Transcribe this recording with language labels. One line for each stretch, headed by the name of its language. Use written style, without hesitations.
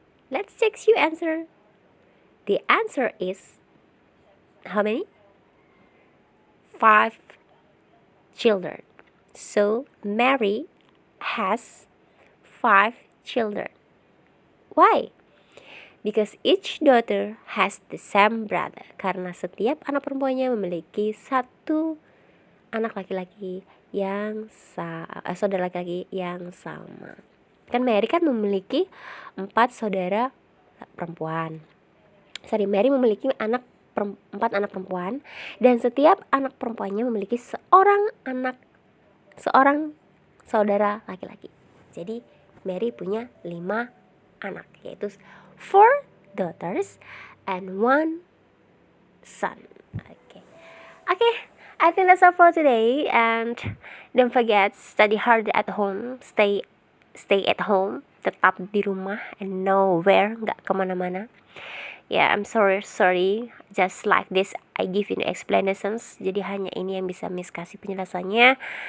English: Let's check your answer. The answer is how many? 5 children. So Mary has 5 children. Why? Because each daughter has the same brother.
Indonesian: Karena setiap anak perempuannya memiliki satu anak laki-laki yang saudara laki-laki yang sama. Kan Mary kan memiliki 4 saudara perempuan. Mary memiliki 4 anak perempuan, dan setiap anak perempuannya memiliki seorang saudara laki-laki. Jadi Mary punya 5 anak, yaitu
English: 4 daughters and 1 son. Okay. I think that's all for today, and don't forget, study hard at home, stay at home,
Indonesian: tetap di rumah
English: and nowhere,
Indonesian: nggak kemana-mana.
English: I'm sorry, just like this I give you explanations,
Indonesian: jadi hanya ini yang bisa Miss kasih penjelasannya.